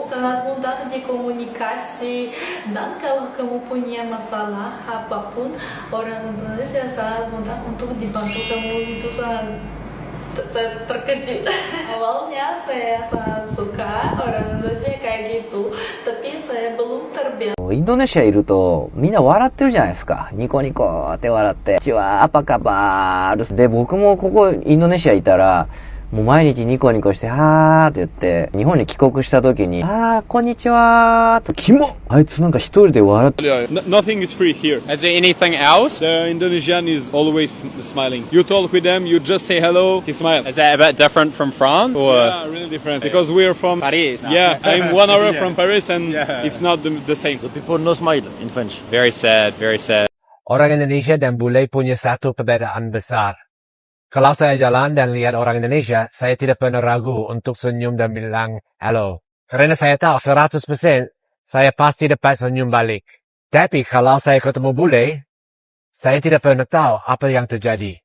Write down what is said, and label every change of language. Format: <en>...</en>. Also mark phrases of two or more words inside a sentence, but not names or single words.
<id>Sangat mudah dikomunikasi. Dan kalau kamu punya masalah apapun, orang Indonesia sangat mudah untuk dibantu kamu. Itu saya terkejut. Awalnya saya sangat suka orang Indonesia kayak gitu, tapi saya belum terbiasa.</id> <ja>インドネシアいるとみんな笑ってるじゃないですか。ニコニコって笑って。チワーパカバール。で、僕もここインドネシアいたら、もう毎日ニコニコして、はーって言って、日本に帰国した時に、こんにちはーと、キモあいつなんか一人で笑って。</ja> <en>Nothing is free here. Is there anything else? The Indonesian is always smiling. You talk with them, you just say hello, he smiles. Is that a bit different from France? Or? Yeah, really different. Because we're from Paris. Yeah, I'm 1 hour Yeah. from Paris and Yeah. it's not the same. People no smile in French. Very sad, very sad.</en> <id>Orang Indonesia dan bule punya satu perbedaan besar. Kalau saya jalan dan lihat orang Indonesia, saya tidak pernah ragu untuk senyum dan bilang halo. Karena saya tahu 100% saya pasti dapat senyum balik. Tapi kalau saya ketemu bule, saya tidak pernah tahu apa yang terjadi.</id>